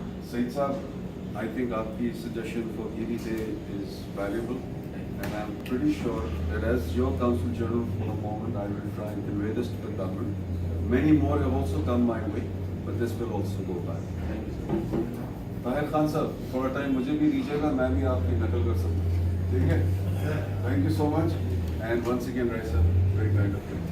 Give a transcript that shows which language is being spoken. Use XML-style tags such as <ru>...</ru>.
<en>Saeed Saab, I think</en> <hi>आपकी</hi> <en>suggestion for Eid Day is valuable, and I'm pretty sure that as your Council General for the moment, I will try and convey this to the government. Many more have also come my way, but this will also go back. Thank you, sir.</en> <hi>Tahir Khan sir, थोड़ा time मुझे भी दीजिएगा, मैं भी आपकी नकल कर सकूँ, ठीक है?</hi> <en>Thank you so much, and once again, Rai sir, very kind of you.</en>